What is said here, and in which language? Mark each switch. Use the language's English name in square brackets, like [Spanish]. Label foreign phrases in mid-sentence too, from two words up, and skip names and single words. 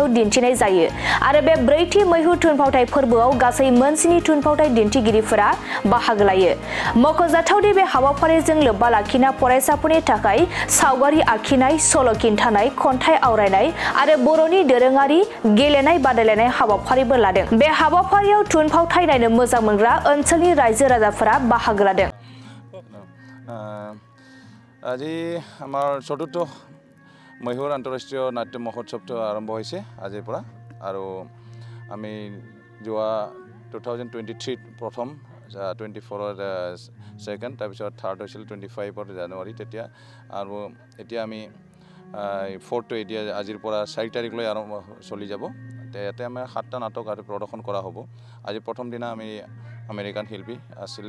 [Bodo] दिन्थिनाय जायो आरो बे ब्रैथि मैहुर थुनफावथाय फोरबोआव गासै मोनस्नि थुनफावथाय दिन्थिगिरिफोरा बाहागो लायो मख'जाथावदि बे हाबाफारिजों लोब्बा लाखिना फरायसाफोरनि थाखाय सावगारि आखिनाय सल' खिन्थानाय खन्थाइ आवरायनाय आरो बर'नि दोरोङारि गेलेनाय बादायलायनाय हाबाफारिबो लादों बे हाबाफारियाव थुनफावथाय नायनो मोजां मोनग्रा ओनसोलनि रायजो राजाफोरा बाहागो लादों [Assamese] আজি আমাৰ চতুৰ্থ মহীশূৰ আন্তঃৰাষ্ট্ৰীয় নাট্য মহোৎসৱটো আৰম্ভ হৈছে আজিৰ পৰা আৰু আমি যোৱা 2023 প্ৰথম 24ৰ ছেকেণ্ড তাৰপিছত থাৰ্ড হৈছিল 25ৰ জানুৱাৰী তেতিয়া আৰু এতিয়া আমি ফ'ৰ্থটো এতিয়া আজিৰ পৰা 4 তাৰিখলৈ আৰম্ভ চলি যাব ইয়াতে আমাৰ 7টা নাটক আৰু প্ৰদৰ্শন কৰা হ'ব আজি প্ৰথম দিনা আমি আমেৰিকান শিল্পী আছিলে